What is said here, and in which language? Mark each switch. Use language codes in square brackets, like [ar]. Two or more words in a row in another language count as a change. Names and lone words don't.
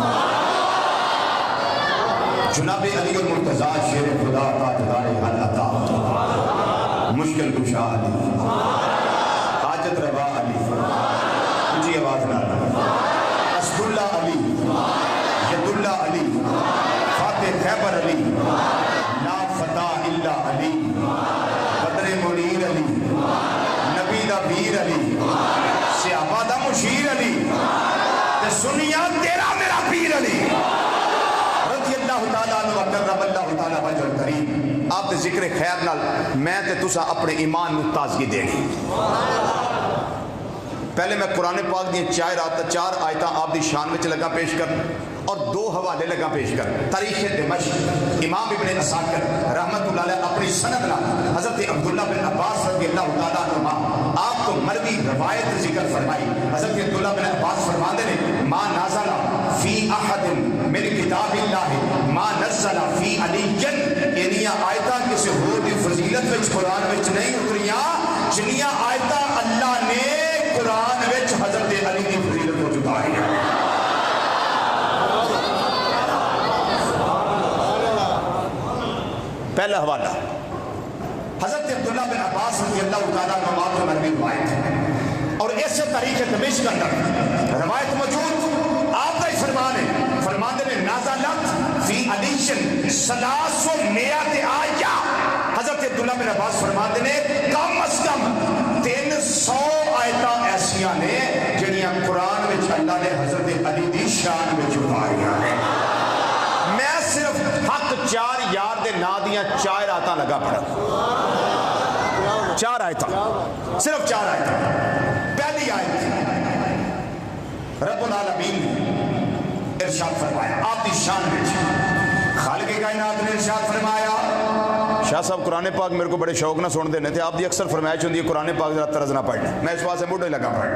[pa] جناب علی المرتضیٰ شیر خدا تاجدار حل عطا مشکل کشا علی حاجت روا علی اونچی آواز نہ اسد اللہ علی ید اللہ علی فاتح خیبر علی [ar] لا فتح الا علی [pa] بدر منیر علی نبی دا ویر علی صحابہ دا مشیر علی تے سنیا تیرا میرا پیر علی [ar] رضی اللہ تعالیٰ عنہ وکرم اللہ تعالیٰ وجہ کریم۔ [pa] آپ دے ذکر خیر نال میں تے تسا اپنے ایمان نو تازگی دینی۔ پہلے میں قرآن پاک دی 4 آیتاں آپ دی شان وچ لگا پیش کر اور 2 حوالے لگا پیش کر۔ تاریخ دمشق امام ابن عساکر [ar] رحمت اللہ علیہ [pa] اپنی سند نال حضرت عبداللہ بن عباس [ar] رضی اللہ تعالیٰ عنہ [pa] آپ کو مروی روایت ذکر فرمائی۔ حضرت عبداللہ بن عباس فرماندے نے [ar] ما نازل فی احد من کتاب اللہ ما نزل فی علی، [pa] یعنی آیتاں کسی ہور دی فضیلت وچ قرآن وچ نہیں اتریاں جنیاں آیتاں اللہ نے قرآن وچ حضرت علی دی فضیلت کو جتائی ہے۔ [ur] پہلا حوالہ حضرت عبداللہ بن عباس [ar] رضی اللہ تعالیٰ عنہ [ur] کو مروی روایت ہے اور اس تاریخ دمشق اندر روایت موجود آپ کا فرمان ہے، فرمان نے [ar] نازلت فی علی [ur] 300 آیہ۔ [pa] حضرت عبداللہ بن عباس فرمان نے کم از کم 300 آیتاں ایسیاں نے جنیاں قرآن وچ اللہ نے حضرت علی دی شان وچ اتاریاں ہیں۔ میں صرف حق 4 یار دے نا دیاں 4 آیتاں لگا پڑھا، 4 آیتاں، صرف 4 آیتاں۔ پہلی آیت رب العالمین ارشاد فرمایا آپ دی شان وچ، خالق کائنات نے ارشاد فرمایا۔ شاہ صاحب قرآن پاک میرے کو بڑے شوق نہ سن دینے تھے، آپ دی اکثر فرمائش ہوندی ہے قرآن پاک ذرا طرز نہ پڑھنا، میں اس بات سے موڈے لگا پڑھنا۔